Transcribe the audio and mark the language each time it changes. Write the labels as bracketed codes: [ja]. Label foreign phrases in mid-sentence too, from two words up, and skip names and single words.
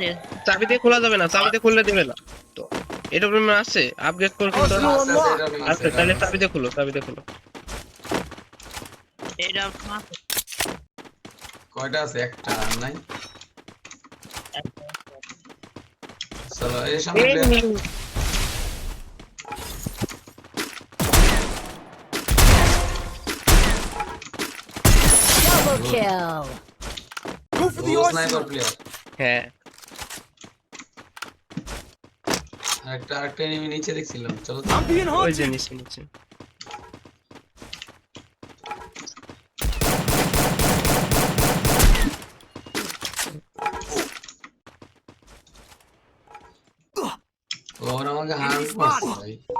[bn] চাবি দিয়ে খোলা যাবে না চাবি দিয়ে খুললে দিবে না তো এডব্লিউএম আছে আপগ্রেড করে কিন্তু আচ্ছা তাহলে চাবি দিয়ে খুলো এটা আছে। কয়টা আছে একটা আর নাই চলো এই সামনে player। [en] Double kill. Go for the [bn] ও স্নাইপার [en] arsenal. [bn] প্লেয়ার হ্যাঁ আরেকটা এনিমি নিচে দেখছিলাম চলো তো। [en] I'm being [bn] ওই যে [en] hunted. [bn] নিচে ওরা আমাকে হারাম করছে ভাই